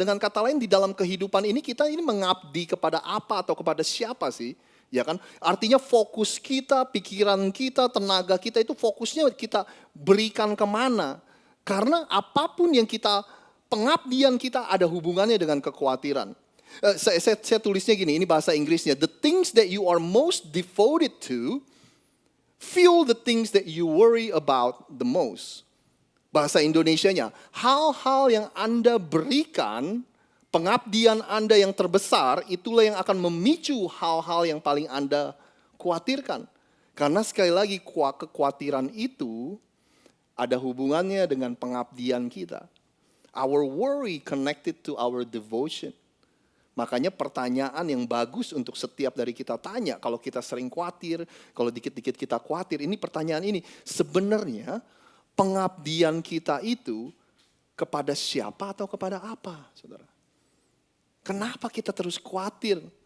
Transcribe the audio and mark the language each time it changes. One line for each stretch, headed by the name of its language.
Indonesian: Dengan kata lain, di dalam kehidupan ini kita ini mengabdi kepada apa atau kepada siapa sih? Ya kan? Artinya fokus kita, pikiran kita, tenaga kita itu fokusnya kita berikan kemana. Karena apapun yang pengabdian kita ada hubungannya dengan kekhawatiran. Saya tulisnya gini, ini bahasa Inggrisnya.
English: The things that you are most devoted to fuel the things that you worry about the most.
Indonesian: Bahasa Indonesianya, hal-hal yang Anda berikan, pengabdian Anda yang terbesar, itulah yang akan memicu hal-hal yang paling Anda khawatirkan. Karena sekali lagi, kekhawatiran itu ada hubungannya dengan pengabdian kita.
English: Our worry connected to our devotion.
Indonesian: Makanya pertanyaan yang bagus untuk setiap dari kita tanya, kalau kita sering khawatir, kalau dikit-dikit kita khawatir, ini pertanyaan ini, sebenarnya pengabdian kita itu kepada siapa atau kepada apa, saudara? Kenapa kita terus khawatir?